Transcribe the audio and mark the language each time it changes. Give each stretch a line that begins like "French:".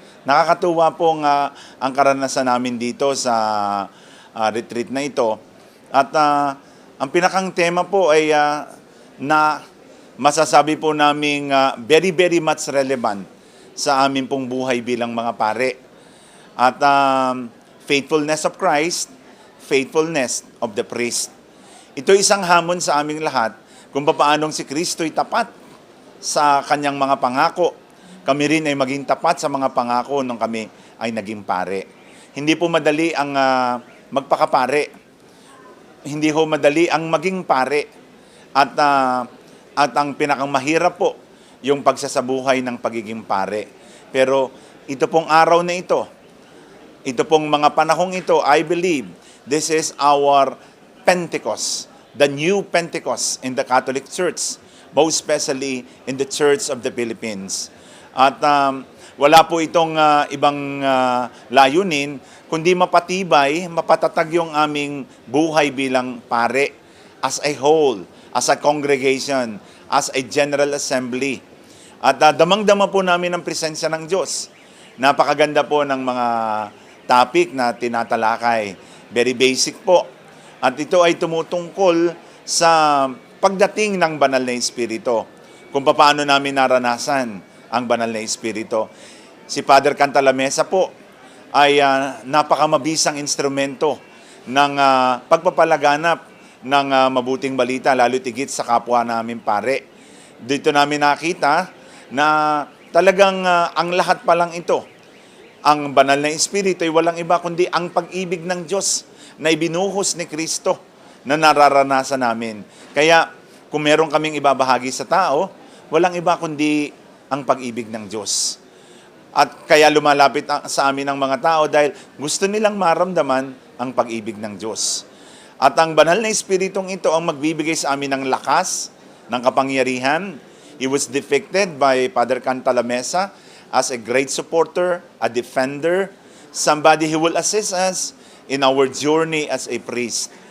Filipino: Nakakatuwa po ang karanasan namin dito sa retreat na ito. At ang pinakang tema po ay na masasabi po namin
English: very, very much relevant
Filipino: sa amin pong buhay bilang mga pare.
English: At faithfulness of Christ, faithfulness of the priest.
Filipino: Ito isang hamon sa aming lahat kung paanong si Kristo'y tapat sa kanyang mga pangako. Kami rin ay maging tapat sa mga pangako nung kami ay naging pare. Hindi po madali ang magpakapare. Hindi ho madali ang maging pare. At ang pinakang mahirap po, yung pagsasabuhay ng pagiging pare. Pero ito pong araw na ito pong mga panahong ito,
English: I believe, this is our Pentecost, the new Pentecost in the Catholic Church, most especially in the Church of the Philippines.
Filipino: At wala po itong ibang layunin, kundi mapatibay, mapatatag yung aming buhay bilang pare
English: as a whole, as a congregation, as a general assembly.
Filipino: At damang-dama po namin ang presensya ng Diyos. Napakaganda po ng mga topic na tinatalakay.
English: Very basic
Filipino: po. At ito ay tumutungkol sa pagdating ng banal na Espiritu. Kung paano namin naranasan ang banal na Espiritu. Si Father Cantalamessa po ay napakamabisang instrumento ng pagpapalaganap ng mabuting balita, lalo tigit sa kapwa namin pare. Dito namin nakita na talagang ang lahat pa lang ito, ang banal na Espiritu ay walang iba kundi ang pag-ibig ng Diyos na ibinuhos ni Kristo na nararanasan namin. Kaya kung meron kaming ibabahagi sa tao, walang iba kundi ang pag-ibig ng Diyos. At kaya lumalapit sa amin ang mga tao dahil gusto nilang maramdaman ang pag-ibig ng Diyos. At ang banal na Espiritong ito ang magbibigay sa amin ng lakas, ng kapangyarihan.
English: He was depicted by Father Cantalamessa as a great supporter, a defender, somebody who will assist us in our journey as a priest.